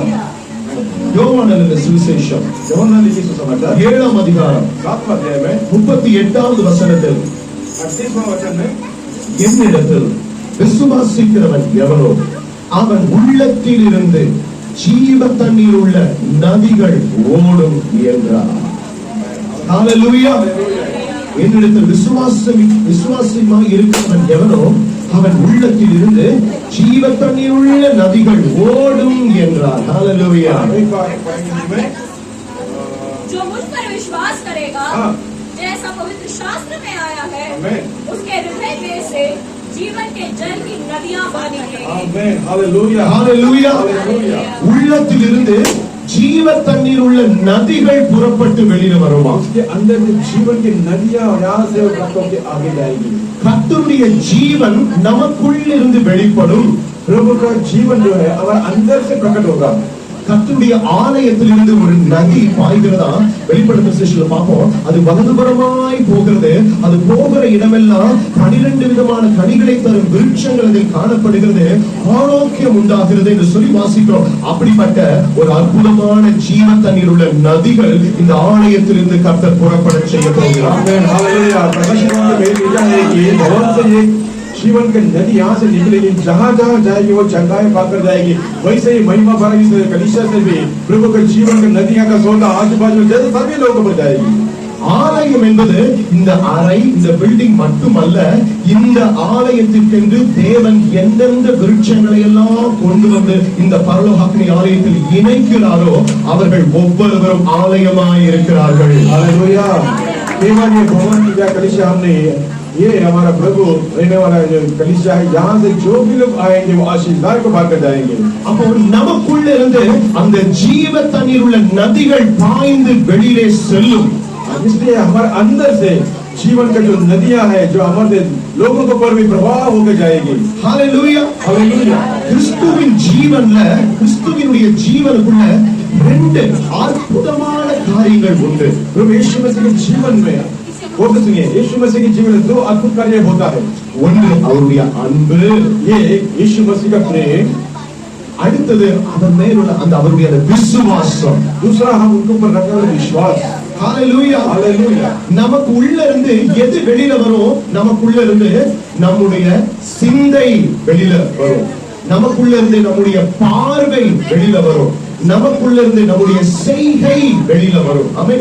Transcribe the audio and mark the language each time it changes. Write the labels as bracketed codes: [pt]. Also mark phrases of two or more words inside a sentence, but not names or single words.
[ta] யோவான் எழுதின சுவிசேஷம் 7ஆம் அதிகாரம் 38வது வசனத்தில் என்னிடத்தில் விசுவாசிக்கிறவன் எவனோ அவன் உள்ளத்தில் இருந்து ஜீவ தண்ணீர் உள்ள நதிகள் ஓடும் என்றார். ஹalleluya. என்னிடத்தில் விசுவாசமாய் இருக்கிறவன் எவனோ அவன் உள்ளத்தில் இருந்து ஜீவ தண்ணீர் உள்ள நதிகள் ஓடும் என்றார். ஹalleluya. [hi] जो मुझ पर विश्वास करेगा, जैसा पवित्र शास्त्र में आया है, उसके हृदय में से जीवन के जल की नदियां बहेंगी. आमेन. हालेलुया. हालेलुया. [ta] உள்ளத்தில் இருந்து ஜீவ தண்ணீர் உள்ள நதிகள் புறப்பட்டு வெளியில வருமா? [hi] उसके अंदर से जीवन की नदियां यहां से उठकर के आगे जाएगी. [ta] கர்த்தருடைய ஜீவன் நமக்குள் இருந்து வெளிப்படும். [hi] प्रभु का जीवन जो है हमारे अंदर से प्रकट होगा. [ta] கர்த்தருடைய ஆலயத்திலிருந்து ஒரு நதி பாய்கிறதா வெளிப்படுத்தும் விசேஷத்துல பார்ப்போம். அது வலதுபுறமாய் போகிறது. அது போகிற இடமெல்லாம் 12 விதமான கனிகளை தரும் விருட்சங்கள் அதில் காணப்படுகிறது. ஆரோக்கியம் உண்டாகிறது என்று சொல்லி வாசிக்கிறோம். அப்படிப்பட்ட ஒரு அற்புதமான ஜீவ தண்ணீர் உள்ள நதிகள் இந்த ஆலயத்திலிருந்து கர்த்தர் புறப்பட செய்ய போகிறார். ஆமென். ஹalleluya. [hi] प्रकाशित में लिखा है कि भवन से एक जीवन की नदी यहाँ से निकलेगी. जहाँ जहाँ जाएगी वो चंगाई पाकर जाएगी. वैसे ही महिमा भरा इस कलीसिया से भी प्रभु के जीवन की नदियाँ का सौदा आजू बाजू जैसे सभी लोगों पर जाएगी. [ta] ஆலயம் என்பது இந்த அறை, இந்த பில்டிங் மட்டுமல்ல. இந்த ஆலயத்திற்கென்று தேவன் எந்தெந்த விருட்சங்களை எல்லாம் கொண்டு வந்து இந்த பரலோகாக்னி ஆலயத்தில் இணைக்கிறாரோ அவர்கள் ஒவ்வொருவரும் ஆலயமாய் இருக்கிறார்கள். [hi] हालेलुया. केवल ये भवन की कलीसिया हमने ये हमारा प्रभु रहने वाला जो कलीसिया है, यहाँ से जो भी लोग आएंगे वो आशीर्वाद को पाकर जाएंगे. [ta] அப்போ நமக்குள்ள இருந்து அந்த ஜீவ தண்ணீர் உள்ள நதிகள் பாய்ந்து வெளியிலே செல்லும். [hi] इसलिए हमारे अंदर से जीवन का जो नदियां है जो हमारे लोगों के ऊपर भी प्रभाव होकर जाएगी. हालेलुया. हालेलुया. [ta] கிறிஸ்துவின் ஜீவன்ல, கிறிஸ்துவினுடைய ஜீவனுக்குள்ள 2 அற்புதமான காரியங்கள் உண்டு. [hi] प्रभु यीशु मसीह के जीवन में वो सुनिए, यीशु मसीह के जीवन में 2 अद्भुत कार्य होता है. [ta] ஒன்று அவருடைய அன்பு, [hi] ये यीशु मसीह का प्रेम. [ta] அடுத்தது அவர் மேலுள்ள அந்த அவருடைய விசுவாசம். [hi] दूसरा हम उनके ऊपर रखने वाला विश्वास. [ta] ஹalleluya. [hi] हालेलुया. [ta] நமக்கு உள்ள இருந்து எது வெளியில வரும்? நமக்குள்ள இருந்து நம்முடைய சிந்தை வெளியில வரும். நமக்குள்ள இருந்து நம்முடைய பார்வை வெளியில வரும். நமக்குள்ள இருந்து நம்முடைய செய்கை வெளியில வரும். ஆமென்.